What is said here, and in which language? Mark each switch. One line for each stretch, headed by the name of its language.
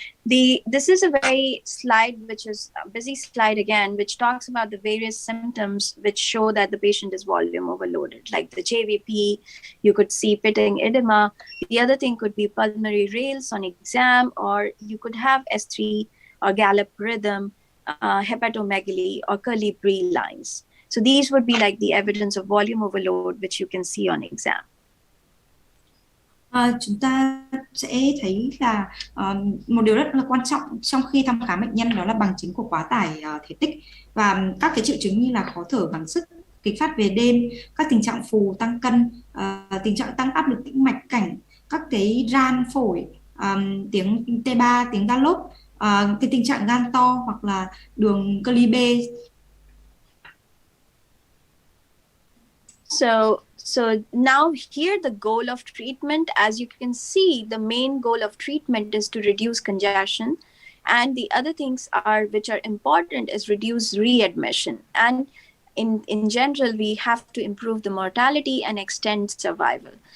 English: This is a very slide, which is a busy slide again, which talks about the various symptoms which show that the patient is volume overloaded, like the JVP, you could see pitting edema. The other thing could be pulmonary rales on exam, or you could have S3 or gallop rhythm, hepatomegaly, or Colibri lines. So these would be like the evidence of volume overload, which you can see on exam.
Vietnamese: Chúng ta sẽ thấy là một điều rất là quan trọng trong khi thăm khám bệnh nhân đó là bằng chứng của quá tải thể tích, và các cái triệu chứng như là khó thở gắng sức, kịch phát về đêm, các tình trạng phù tăng cân, tình trạng tăng áp lực tĩnh mạch cảnh, các cái ran phổi, tiếng T3, tiếng gallop, cái tình trạng gan to hoặc là đường Colibri.
English: So now here the goal of treatment, as you can see, the main goal of treatment is to reduce congestion. And the other things are, which are important, is reduce readmission. And in general, we have to improve the mortality and extend survival.